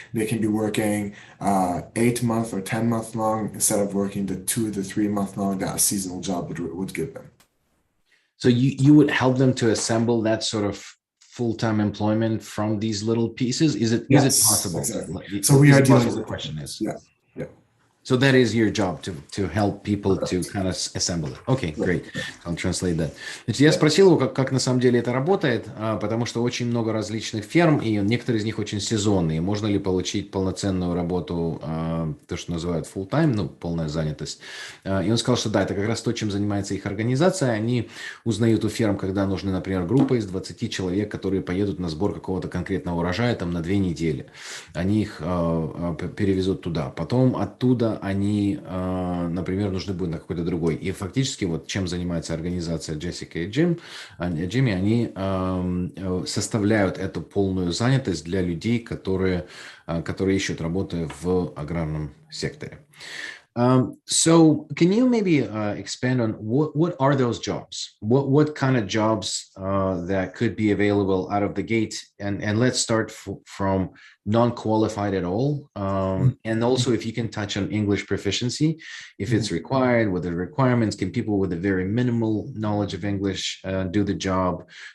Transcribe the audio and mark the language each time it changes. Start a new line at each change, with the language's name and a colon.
English: They can be working 8 month or 10 month long instead of working the 2 to 3 month long that a seasonal job would give them. So you would help them to assemble that sort of full-time employment from these little pieces? Is it possible? Exactly. So we are dealing with the question is. Yeah. So that is your job to help people to kind of assemble it. Okay, great. I'll translate that.
Russian: Значит, я спросил его, как на самом деле это работает, потому что очень много различных ферм, и некоторые из них очень сезонные. Можно ли получить полноценную работу, то, что называют full-time, ну, полная занятость. И он сказал, что да, это как раз то, чем занимается их организация. Они узнают у ферм, когда нужны, например, группа из 20 человек, которые поедут на сбор какого-то конкретного урожая там на 2 недели. Они их перевезут туда. Потом оттуда они, например, нужны будут на какой-то другой. И фактически вот чем занимается организация Джессика и Джимми, они составляют эту полную занятость для людей, которые ищут работу в аграрном секторе.
English: So can you maybe expand on what are those jobs? What kind of jobs that could be available out of the gate? And let's start from non-qualified at all. And also if you can touch on English proficiency, if it's required, what are the requirements, can people with a very minimal knowledge of English do the job?